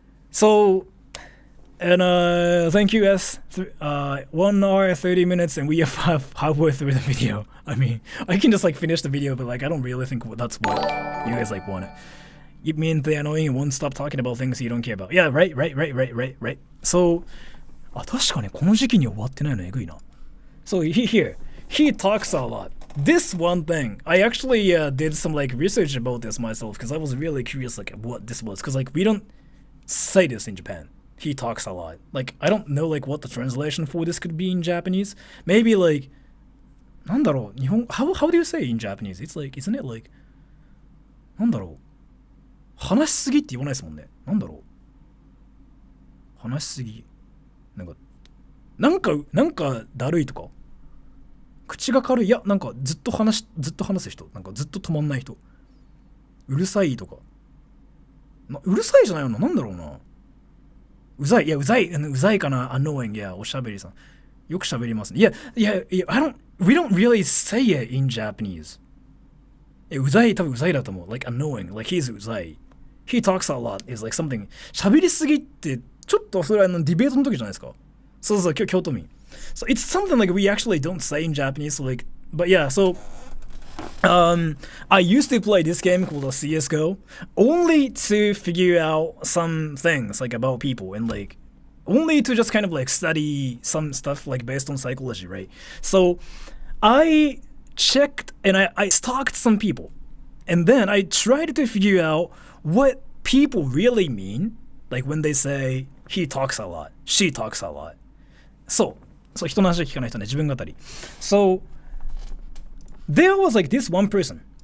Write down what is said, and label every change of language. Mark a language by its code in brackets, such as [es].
[en] So, and thank you guys. 1 hour 30 minutes and we are halfway through the video. I mean, I can just like finish the video, but like I don't really think that's what you guys like want. It means they're annoying and won't stop talking about things you don't care about. Yeah, right. [ja] So, 確かにこの時期に終わってないのえぐいな。 [en] So he talks a lot. This one thing, I actually did some like research about this myself because I was really curious like what this was because like we don't say this in Japan. He talks a lot. Like I don't know like what the translation for this could be in Japanese. Maybe like [ja] なんだろう日本 [en] how do you say in Japanese? It's like isn't it like [ja] なんだろう話しすぎって言わないですもんね。なんだろう話しすぎなんかだるいとか口が軽いいやなんかずっと話す人なんかずっと止まんない人うるさいとかうるさいじゃないよななんだろうなうざいかな annoying いやおしゃべりさんよくしゃべりますねいや [en] we don't really say it in Japanese [ja] うざい多分うざいだと思う [en] like annoying like he's うざい he talks a lot is like something [ja] しゃべりすぎってちょっとそれはディベートの時じゃないですかそう京都民 [en] so it's something like we actually don't say in Japanese so like but yeah so I used to play this game called CSGO only to figure out some things like about people and like only to just kind of like study some stuff like based on psychology, right? So I checked and I stalked some people and then I tried to figure out what people really mean like when they say he talks a lot, she talks a lot. So [ja] 人の話を聞かない人ね自分語り [en] So there was like this one person